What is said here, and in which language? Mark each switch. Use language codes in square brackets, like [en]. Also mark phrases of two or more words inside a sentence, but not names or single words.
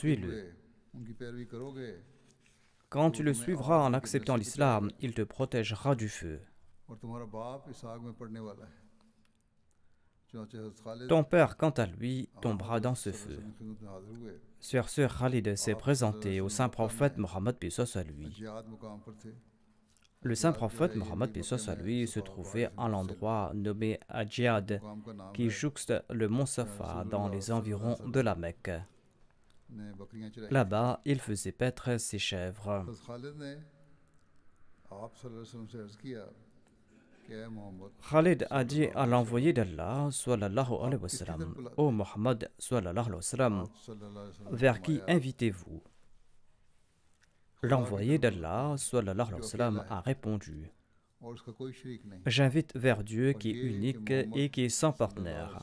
[fr] suis-le. [ur] ہوئے ان کی پیروی کرو گے [fr] Quand tu le suivras en acceptant l'islam, il te protégera du feu. [ur] اور تمہارا باپ اس آگ میں پڑنے والا ہے چنانچہ حضرت خالد [fr] Ton père, quant à lui, tombera dans ce feu. [ur] کی خدمت میں حاضر ہوئے [fr] Sur ce, Khalid s'est présenté au saint prophète Mohammed paix soit lui. [ur] جہاد مقام پر تھے [fr] Le saint prophète Mohammed paix soit lui se trouvait à l'endroit nommé Adjiyad, [ur] مقام کا نام [fr] qui jouxte le mont Safa dans les environs de la Mecque. [ur] نے بکریاں چرائی [fr] Là-bas, il faisait paître ses chèvres. [ur] حضرت خالد نے آپ صلی اللہ علیہ وسلم سے عرض کیا [fr] Khalid a dit à l'envoyé d'Allah, [ar] صلى الله عليه وسلم, [fr] ô Mohammed, [ar] صلى الله عليه وسلم, [fr] vers qui invitez-vous? L'envoyé d'Allah, [ar] صلى الله عليه وسلم, [fr] a répondu, j'invite vers Dieu qui est unique et qui est sans partenaire.